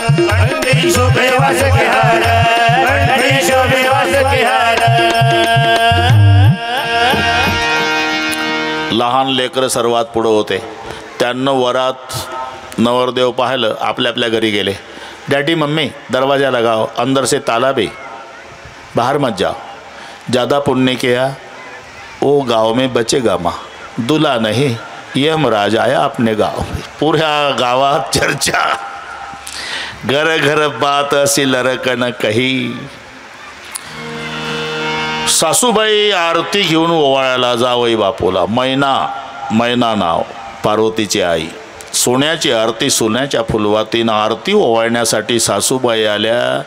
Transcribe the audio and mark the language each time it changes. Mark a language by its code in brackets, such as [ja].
[mr] कंठी शुभेवास क्यार. कंठी शुभेवास क्यार. लहान लेकरं सर्वात पुढं होते. त्यांना वरात नवरदेव पाहिलं, आपल्या आपल्या घरी गेले. [hi] डैडी मम्मी दरवाज़ा लगाओ, अंदर से ताला भी, बाहर मत जाओ. ज़्यादा पुण्य किया वो गांव में बचेगा माँ. दूल्हा नहीं यमराज आया अपने गांव में. [mr] पुऱ्या गावात चर्चा, घर घर बात अशी लरकन कही. सासूबाई आरती घेऊन ओवाळायला जावई बापूला. मैना नाव, पार्वतीची आई. सोन्याची आरती सोन्याच्या फुलवातीनं आरती ओवाळण्यासाठी सासूबाई आल्या.